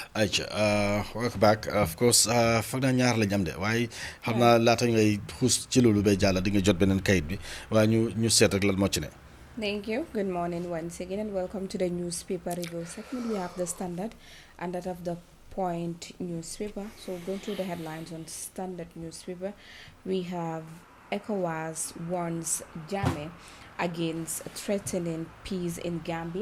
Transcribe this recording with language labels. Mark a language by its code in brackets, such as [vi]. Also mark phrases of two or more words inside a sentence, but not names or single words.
[wo] ayca [en] welcome back of course [wo] foog naa ñaar lañ am de waaye xam naa laata ngay xuus ci loolu bay jàll di nga jot beneen kayit bi waaye ñu seet rek lan moo ci ne. [en] Thank you. Good morning once again, and welcome to the newspaper review segment. We have the Standard and that of the Point newspaper. So, going through the headlines on Standard newspaper, we have ECOWAS warns Jammeh against threatening peace in Gambia.